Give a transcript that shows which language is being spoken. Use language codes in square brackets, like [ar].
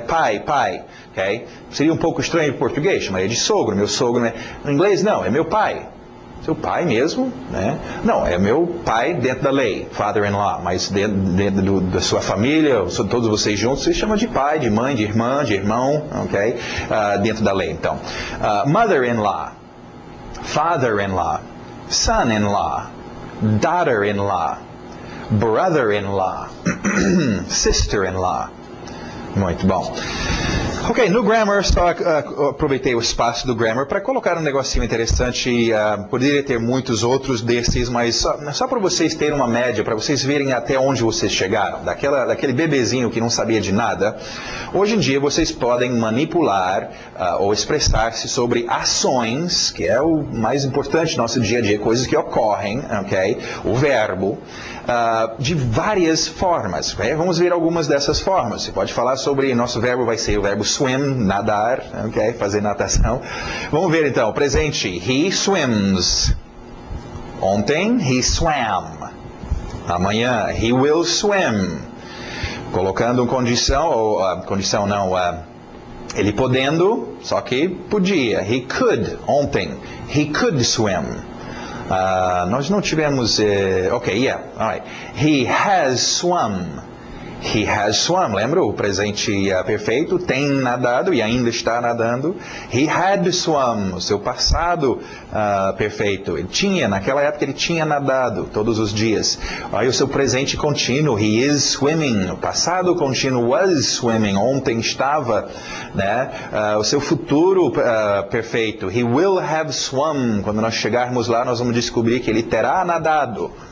[pt] Pai, ok? Seria um pouco estranho em português, chamaria de sogro, meu sogro, né? No inglês não, é meu pai. Seu pai mesmo, né? Não, é meu pai dentro da lei, father-in-law, mas dentro da sua família, todos vocês juntos, vocês chamam de pai, de mãe, de irmã, de irmão, ok? Dentro da lei, então. [en] Mother-in-law, father-in-law, son-in-law, daughter-in-law, brother-in-law, sister-in-law. [pt] Muito bom. Ok, no Grammar, só aproveitei o espaço do Grammar para colocar um negocinho interessante. Poderia ter muitos outros desses, mas só para vocês terem uma média, para vocês verem até onde vocês chegaram. Daquele bebezinho que não sabia de nada. Hoje em dia vocês podem manipular ou expressar-se sobre ações, que é o mais importante no nosso dia a dia, coisas que ocorrem, ok? O verbo. De várias formas. Okay? Vamos ver algumas dessas formas. Você pode falar sobre, nosso verbo vai ser o verbo swim, nadar, okay? Fazer natação. Vamos ver então, presente, [en] he swims. Ontem, he swam. Amanhã, he will swim. [pt] Colocando condição, condição não, ele podendo, só que podia. [en] He could, ontem, he could swim. [pt] Nós não tivemos, [en] alright. He has swum. He has swum, [pt] lembra? O presente perfeito, tem nadado e ainda está nadando. [en] He had swum, [pt] o seu passado perfeito. Ele tinha, naquela época ele tinha nadado todos os dias. Aí o seu presente contínuo, [en] he is swimming. [pt] O passado contínuo [en] was swimming, [pt] ontem estava, né? O seu futuro perfeito, [en] he will have swum. [pt] Quando nós chegarmos lá, nós vamos descobrir que ele terá nadado.